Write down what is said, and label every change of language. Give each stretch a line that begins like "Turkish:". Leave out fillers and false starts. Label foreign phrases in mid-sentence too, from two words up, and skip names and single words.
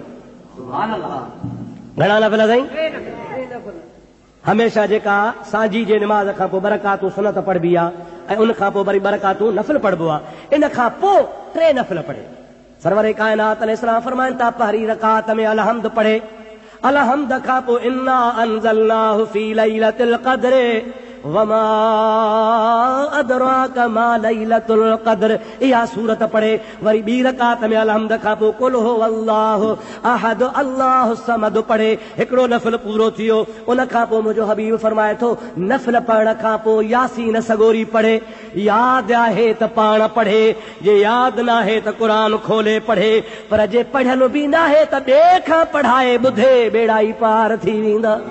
Arabic: سبحان الله.
Sindhi: घणा नफ़िल साईं? हमेशा जेका सांझी जे नमाज़ खां पोइ बरकातूं सुन्नत पढ़बी आहे, ऐं उन खां पोइ वरी बरकातूं नफ़िल पढ़बो आहे। इन खां पोइ 3 नफ़िल पढ़े। सरवर कायनात अलैहिस्सलाम फरमाइनि था, पहिरीं रकात में अलहम्द पढ़े, अलहम्द खां पोइ
Arabic: إنا أنزلناه في ليلة القدر وما أدراك ما ليلة القدر,
Sindhi: इहा सूरत पढ़े। वरी ॿी रकात में अलहम्द खां पोइ
Arabic: قل هو الله أحد الله الصمد
Sindhi: पढ़े। हिकिड़ो नफ़िल पूरो थी वियो। उन खां पोइ मुंहिंजो हबीब फरमाए थो, नफ़िल पढ़ण खां पोइ यासीन सगोरी पढ़े। यादि आहे त पाण पढ़े, जे यादि न आहे त क़ुरान खोले पढ़े, पर जे पढ़ियल बि न आहे त ॿिए खां पढ़ाए ॿुधे, बेड़ा ई पार थी वेंदा।